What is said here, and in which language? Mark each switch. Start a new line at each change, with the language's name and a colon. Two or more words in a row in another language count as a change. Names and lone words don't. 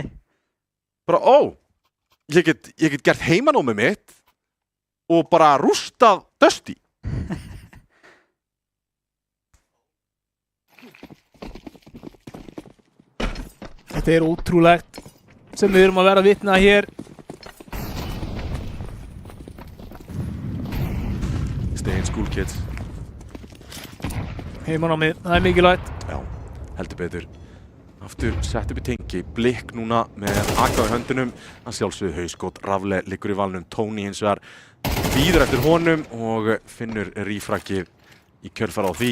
Icelandic: Bara, ég get gert heimanómið mitt og bara rústað Dusty. Þetta er ótrúlegt sem við erum að vera að vitna hér.
English: Stay in school, kids.
Icelandic: Heimanámið, það er mikilvægt. Já, heldur betur. Aftur sett upp í tengi, Blikk núna með AK í höndunum. Hann sjálfsögðu hauskot, Rafle liggur í valnum, Tony hins vegar bíður eftir honum og finnur rífrakið í kjölfar á því.